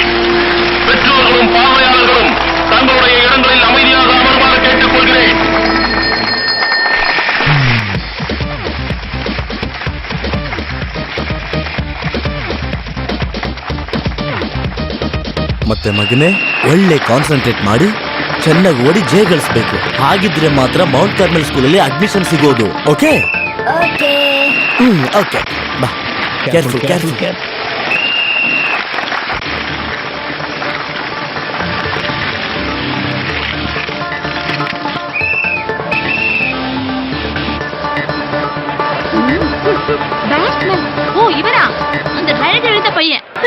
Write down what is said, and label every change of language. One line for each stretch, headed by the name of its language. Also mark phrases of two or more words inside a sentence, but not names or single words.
Tamil: பெற்றோர்களும் பார்வையாளர்களும் தங்களுடைய இடங்களில் அமைதியாக அமருமாறு கேட்டுக்கொள்கிறேன்.
Kannada: ಮತ್ತೆ ಮಗನೇ, ಒಳ್ಳೆ ಕಾನ್ಸಂಟ್ರೇಟ್ ಮಾಡಿ ಚೆನ್ನಾಗಿ ಓಡಿ ಜಯ ಗಳಿಸ್ಬೇಕು. ಹಾಗಿದ್ರೆ ಮಾತ್ರ ಮೌಂಟ್ ಕಾರ್ಮೆಲ್ ಸ್ಕೂಲಲ್ಲಿ ಅಡ್ಮಿಷನ್ ಸಿಗೋದು. ಓಕೆ? ಓಕೆ. ಓಕೆ, ಬಾ.
English: careful careful.
Tamil: பேட்ஸ்மேன். ஓ, இவரா? அந்த ட்ரைனேஜ் எழுந்த பையன்.